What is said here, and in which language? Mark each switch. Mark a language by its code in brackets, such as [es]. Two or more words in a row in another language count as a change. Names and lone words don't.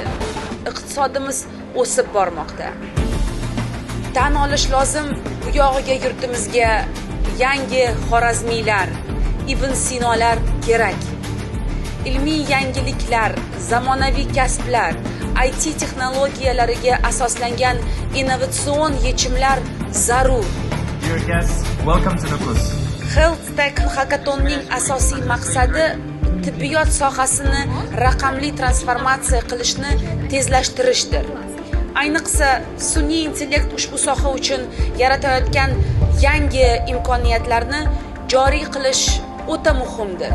[uz] Iqtisodimiz o'sib bormoqda. Tan olish lozim, bu yog'iga yurtimizga yangi Xorazmiylar, Ibn Sinolar kerak. Ilmiy yangiliklar, zamonaviy kasblar, IT texnologiyalariga asoslangan innovatsion yechimlar zarur. [en] Dear guests, welcome to Nukus. [uz] Health Tech Hackathonning asosiy maqsadi tibbiyot sohasini raqamli transformatsiya qilishni tezlashtirishdir. Ayniqsa sun'iy intellekt ushbu soha uchun yaratayotgan yangi imkoniyatlarni joriy qilish o'ta muhimdir.